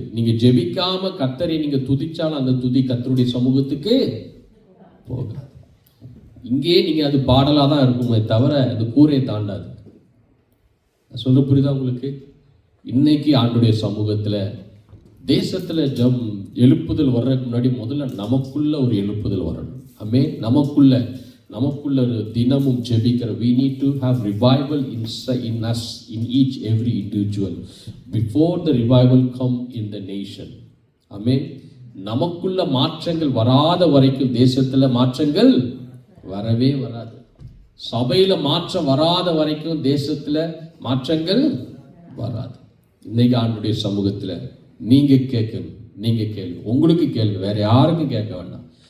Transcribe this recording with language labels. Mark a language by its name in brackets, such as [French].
[Tamil] நீங்க ஜெபிக்காம கர்த்தரை நீங்க துதிச்சாலும் அந்த துதி கர்த்தருடைய சமூகத்துக்கு போகாது. இங்கே நீங்க அது பாடலா தான் இருக்குமே தவிர அது கூரையை தாண்டாது. சொல்ல புரியுதா உங்களுக்கு? இன்னைக்கு ஆண்டுடைய சமூகத்துல தேசத்துல எழுப்புதல் வர்றதுக்கு முன்னாடி முதல்ல நமக்குள்ள ஒரு எழுப்புதல் வரணும். ஆமே, நமக்குள்ள ஒரு தினமும் ஜெபிக்கிற [English] we need to have revival in us, in each every individual before the revival come in the nation. [Tamil] ஆமே, நமக்குள்ள மாற்றங்கள் வராத வரைக்கும் தேசத்துல மாற்றங்கள் வரவே வராது. சபையில மாற்றம் வராத வரைக்கும் தேசத்துல மாற்றங்கள் வராது. இன்னைக்கு ஆண்டுடைய சமூகத்துல நீங்க கேட்கணும், நீங்க கேள்வி உங்களுக்கு கேள்வி, வேற யாருக்கும் கேட்க வேண்டாம்.